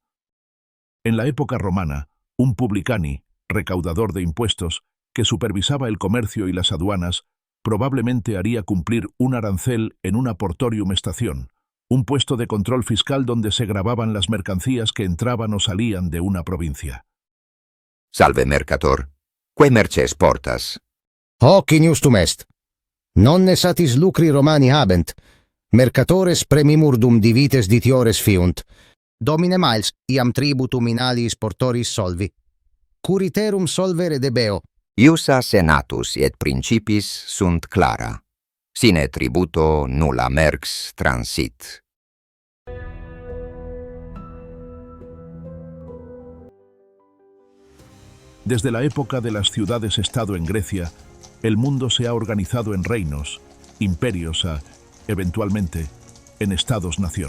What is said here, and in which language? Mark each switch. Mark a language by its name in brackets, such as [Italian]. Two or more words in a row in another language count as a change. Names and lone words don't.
[Spanish] En la época romana, un publicani, recaudador de impuestos, que supervisaba el comercio y las aduanas, probablemente haría cumplir un arancel en una portorium estación, un puesto de control fiscal donde se gravaban las mercancías que entraban o salían de una provincia. [Latin] Salve, mercator. Quae merces portas? Hoc iniustum est. Non ne satis lucri Romani habent. Mercatores premimur dum divites ditiores fiunt. Domine Miles, iam tributum in aliis portoris solvi. Curiterum solvere debeo. Iusa senatus et principis sunt clara. Sine tributo nulla merx transit. [Spanish] Desde la época de las ciudades-estado en Grecia, el mundo se ha organizado en reinos, imperios eventualmente, en estados-nación.